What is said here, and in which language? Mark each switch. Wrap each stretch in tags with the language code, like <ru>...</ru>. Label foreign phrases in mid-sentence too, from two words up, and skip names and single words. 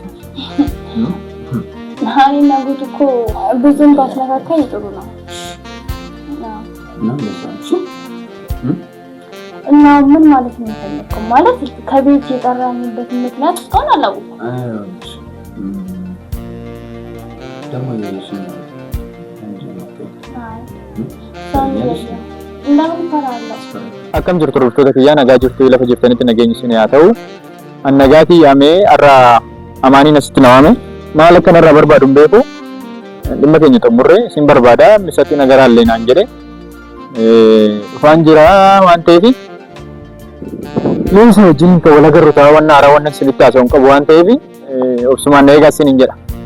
<am>እና ጉቱ እኮ ብዙም ባትነካካኝ ጥሩ ነው። እና ምን ማለት ነው የፈለከው? ማለት ከቤት የጠራኝበት ምክንያት እስካሁን አላወኩም። ደግሞ</am> <om>akkam jirtu hordoftoota kiyyaa nagaa jirtu lafa jirtanitti nageenyi isin haa ta'u. Annagaatii yaamee har'a amaaniin asitti nawame maal akka narraa barbaadu hin beeku. Dhimma keenya xumurree isin barbaada misatti nagaraallee naan jedhe dhufaan jira waan ta'eef isa wajjin kan wal agarru ta'a waan haaraa waan isinitti haasa'uun qabu waan ta'eef obsumaan na eegaa isiniin jedha.</om>